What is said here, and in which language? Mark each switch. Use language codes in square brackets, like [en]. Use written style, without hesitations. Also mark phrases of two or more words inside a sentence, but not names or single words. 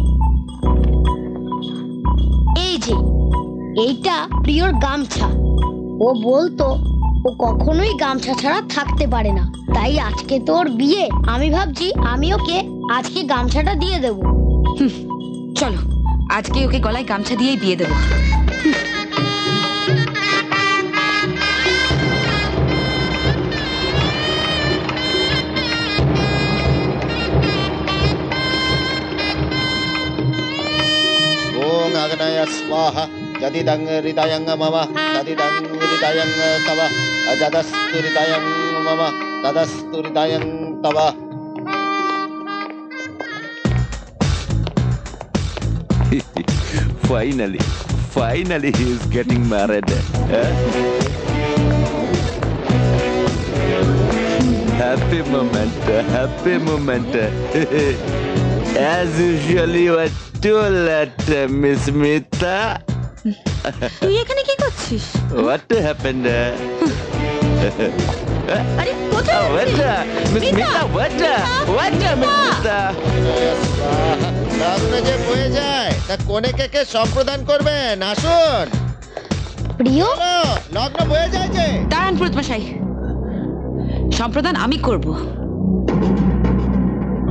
[bn] এই যে, এইটা প্রিয়র গামছা। ও বলতো ও কখনোই গামছা ছাড়া থাকতে পারে না, তাই আজকে তোর বিয়ে, আমি ভাবছি আমি ওকে আজকে গামছাটা দিয়ে দেব। চলো, আজকে ওকে গলায় গামছা দিয়েই বিয়ে দেবো। [sa] ओम अग्नय स्वाहा यदिदं हृदयं मम तदिदं हृदयं तव अजदस्तु हृदयं मम तदस्तु हृदयं तव। [en] Finally he is getting married. Happy moment. As usual you are too late, Miss Mita. [bn] তুই এখানে কি করছিস? [en] What happened? [bn] আরে কোথায়? [en] Miss Mita, what, Miss Mita? [bn] স্বাহা লগ্ন যে হয়ে যায় তা কোনেকে কে সম্প্রদান করবেন, আসুন। প্রিয়, চলো, লগ্ন হয়ে যায় যে। দাঁড়ান পুরোহিত মশাই, সম্প্রদান আমি করব।